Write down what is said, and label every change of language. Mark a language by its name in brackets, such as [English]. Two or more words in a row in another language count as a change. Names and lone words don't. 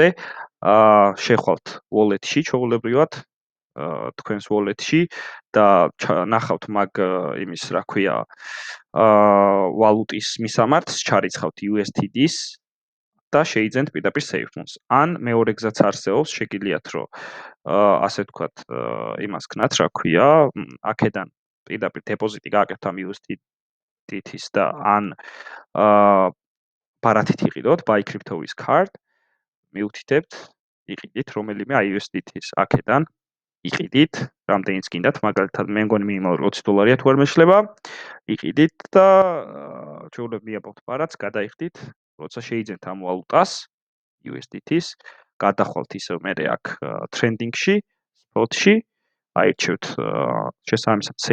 [Georgian] შეხვალთ wallet-ში ჩვეულებრივად, თქვენს wallet-ში და ნახავთ მაგ იმის, რა ქვია, ვალუტის მისამართს, ჩარიცხავთ USDT-ს და შეიძენთ პირდაპირ SafeMoon-ს. ან მეორე გზაც არსებობს, შეგიძლიათ რომ ასე ვთქვათ, იმას ქნათ, რა ქვია, აქედან პირდაპირ დეპოზიტი გააკეთოთ ამ USDT-ს და ან ბარათით იყიდოთ, [English] buy crypto with card, [Georgian] მიუთითებთ, იყიდით რომელიმე USDT-ს აქედან, იყიდით, რამდენიც გინდათ, მაგალითად მე მგონი მინიმალური $20-ია თუ არ მეშლება, იყიდით და ჩვეულებრივ მიაბავთ ბარათს, გადაიხდით, როცა შეიძენთ ამ ვალუტას USDT-ს, გადახვალთ ისევ მერე აქ ტრენდინგში, spot-ში, აირჩევთ შესაბამისად